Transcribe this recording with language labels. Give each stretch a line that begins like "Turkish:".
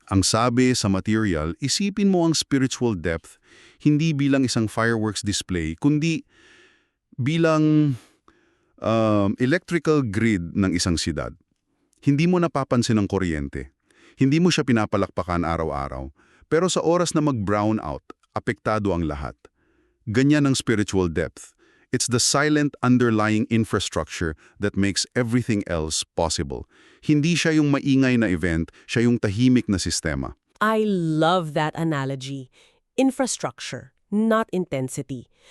Filipino: Ang sabi sa material, isipin mo ang spiritual depth hindi bilang isang fireworks display, kundi bilang electrical grid ng isang siyudad. Hindi mo napapansin ang kuryente. Hindi mo siya pinapalakpakan araw-araw. Pero sa oras na mag-brown out, apektado ang lahat. Ganyan ang spiritual depth.
English: It's the silent underlying infrastructure that makes everything else possible.
Filipino: Hindi siya yung maingay na event, siya yung tahimik na sistema.
English: I love that analogy. Infrastructure, not intensity.